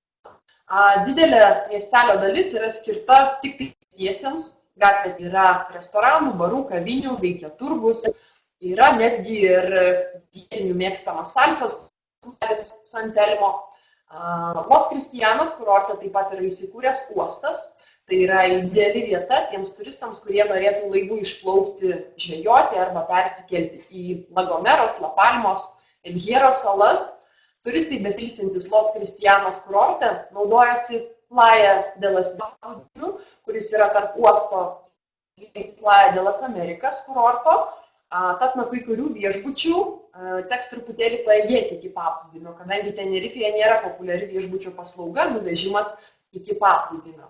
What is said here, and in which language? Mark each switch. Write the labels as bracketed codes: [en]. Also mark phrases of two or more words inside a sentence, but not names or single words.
[lt] Didelė miestelio dalis yra skirta tik pėstiesiems, gatvės yra restoranų, barų, kavinių, veikia turgus, yra netgi ir vietinių mėgstamas salsos San Telmo. Los Cristianos kurorte taip pat yra įsikūręs uostas, tai yra ideali vieta tiems turistams, kurie norėtų laivų išplaukti, žvejoti arba persikelti į Lagomeros, La Palmos, El Hierro salas. Turistai besilsintis Los Cristianos kurorte naudojasi Playa de las Americas, kuris yra tarp uosto Playa de las Americas kurorto. Tad nuo kai kurių viešbučių teks truputėlį paėjėti iki paplūdimio, kadangi Tenerifėje nėra populiari viešbučio paslauga, nuvežimas iki paplūdimio.